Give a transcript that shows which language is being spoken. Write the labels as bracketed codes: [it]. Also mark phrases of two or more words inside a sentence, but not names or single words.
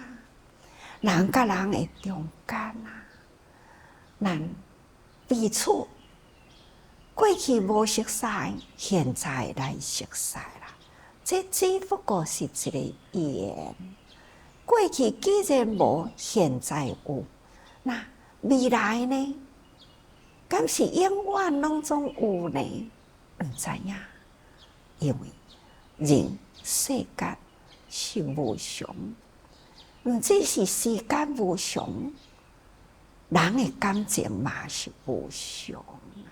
[nan] 人甲人的中间啊，咱彼此过去无熟悉，现在来熟悉啦。这只不过是一个缘。过去既然无，现在有，那未来呢？敢是永远拢总有呢？毋知影，因为人世间是无常，毋只是时间无常，人的感情嘛是无常啊。